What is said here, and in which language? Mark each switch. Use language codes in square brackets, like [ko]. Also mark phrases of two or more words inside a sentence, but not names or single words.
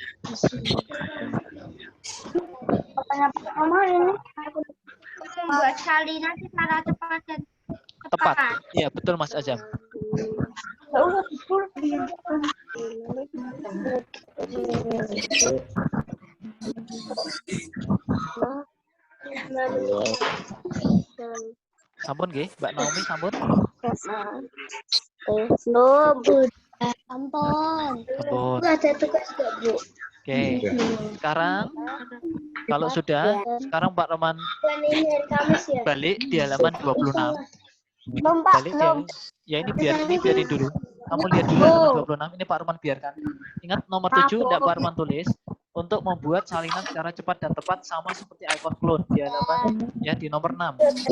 [id] Pertanyaan pertama ini membuat salinan secara cepat dan Tepat. Iya, betul Mas Azam. Nggak usah dipul. [jv] Sampun nggih, Mbak Naomi sampun. Ampun. Sampun. [id] Ada tugas nggak, Bu? Oke. Sekarang kalau sudah, sekarang Pak Roman Ini hari Kamis ya? balik di halaman 26. Belum, Pak. Balik Belum. ya ini biarin dulu. Kamu lihat dulu halaman 26. Ini Pak Roman biarkan. Ingat nomor 7 enggak Pak Roman tulis untuk membuat salinan secara cepat dan tepat sama seperti icon clone di halaman ya di nomor 6.